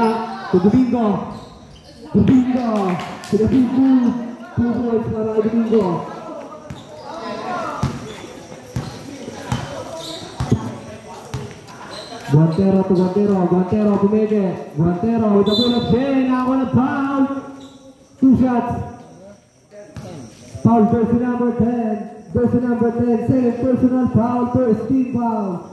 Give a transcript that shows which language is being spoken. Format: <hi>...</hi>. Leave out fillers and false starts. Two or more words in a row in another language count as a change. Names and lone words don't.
<en>To Domingo. Domingo. Sinabibu.</en> <tl>2 points para kay Domingo.</tl> <en>Guantero to Guantero. Guantero pinege. Guantero with a bullet. Now on a foul. 2 shots. Foul jersey number 10. Jersey number 10, second personal foul, first team foul.</en>